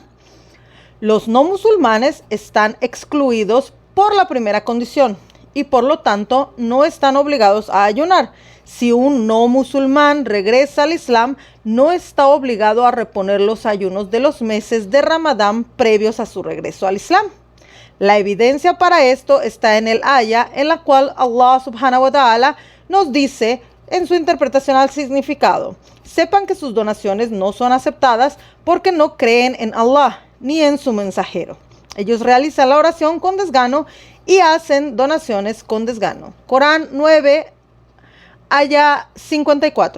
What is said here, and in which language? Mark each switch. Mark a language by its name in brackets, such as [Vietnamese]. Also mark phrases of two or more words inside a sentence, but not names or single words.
[Spanish] Los no musulmanes están excluidos por la primera condición, y por lo tanto no están obligados a ayunar. Si un no musulmán regresa al Islam, no está obligado a reponer los ayunos de los meses de Ramadán previos a su regreso al Islam. La evidencia para esto está en el aya en la cual Allah [Arabic] سبحانه وتعالى [Spanish] nos dice en su interpretación al significado: sepan que sus donaciones no son aceptadas porque no creen en Allah ni en su mensajero. Ellos realizan la oración con desgano y hacen donaciones con desgano. Corán 9, aya 54.